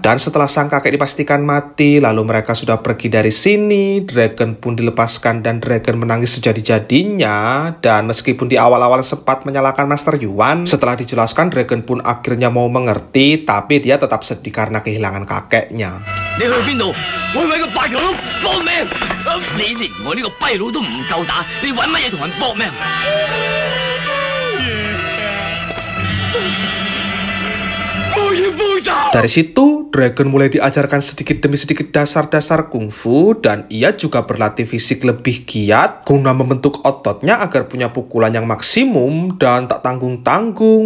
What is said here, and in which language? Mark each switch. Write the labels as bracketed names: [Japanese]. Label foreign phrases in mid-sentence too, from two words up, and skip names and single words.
[Indonesian] Dan setelah sang kakek dipastikan mati, lalu mereka sudah pergi dari sini, Dragon pun dilepaskan dan Dragon menangis sejadi-jadinya. Dan meskipun di awal-awal sempat menyalahkan Master Yuan, setelah dijelaskan Dragon pun akhirnya mau mengerti, tapi dia tetap sedih karena kehilangan kakeknya. [Cantonese] 你去邊度？我去揾個敗佬搏命！你連我呢個跛佬都唔夠打，你揾乜嘢同人搏命？ [Indonesian] Dari situ, Dragon mulai diajarkan sedikit demi sedikit dasar-dasar kungfu, dan ia juga berlatih fisik lebih giat guna membentuk ototnya agar punya pukulan yang maksimum dan tak tanggung-tanggung.